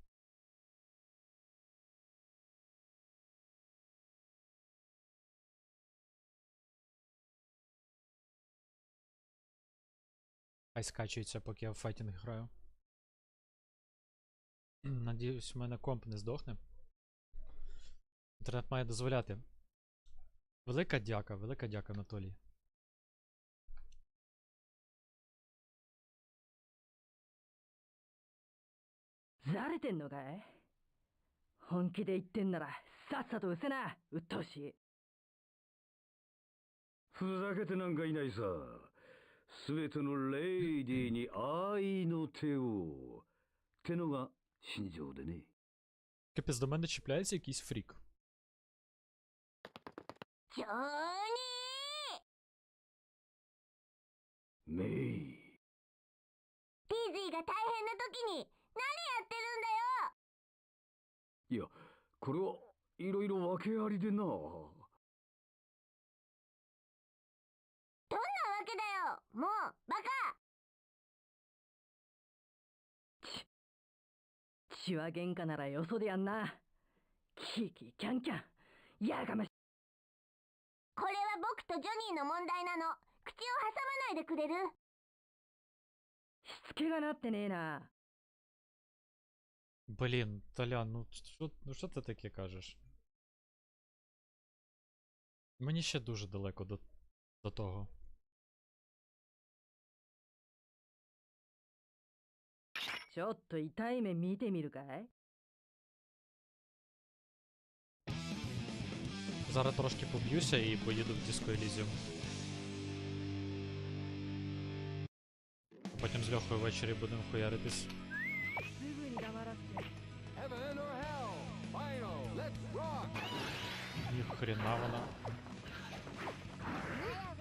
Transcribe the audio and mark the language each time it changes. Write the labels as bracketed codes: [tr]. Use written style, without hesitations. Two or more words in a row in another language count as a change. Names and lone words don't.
[uk] Хай скачується, поки я в файтінг граю. Надіюсь, у мене комп не здохне. Інтернет має дозволяти. Велика дяка, Анатолій. [ja] ざれてんのかい？本気で言ってんならさっさと失せな、鬱陶しい。ふざけてなんかいないさ。すべてのレイディーに愛の手を。ってのが心情でね。 [uk] Капець, до мене чіпляється якийсь фрік. [ja] ジョニーメイ。ディズィーが大変な時に何やってるんだよ。いや、これはいろいろ訳ありでな。どんなわけだよ、もうバカ。血は喧嘩ならよそでやんな。キーキーキャンキャン、やがましい。これは僕とジョニーの問題なの。口を挟まないでくれる？しつけがなってねえな。 [uk] Блін, Толян, ну що ти таке кажеш? Мені ще дуже далеко до того. [ja] Чо っと痛い目見てみるかい? [uk] Зараз трошки поб'юся і поїду в Disco Elysium. Потім з Льохою ввечері будемо хуяритись. [en] Heaven or hell? Final. Let's rock. [uk] Ні хрена вона.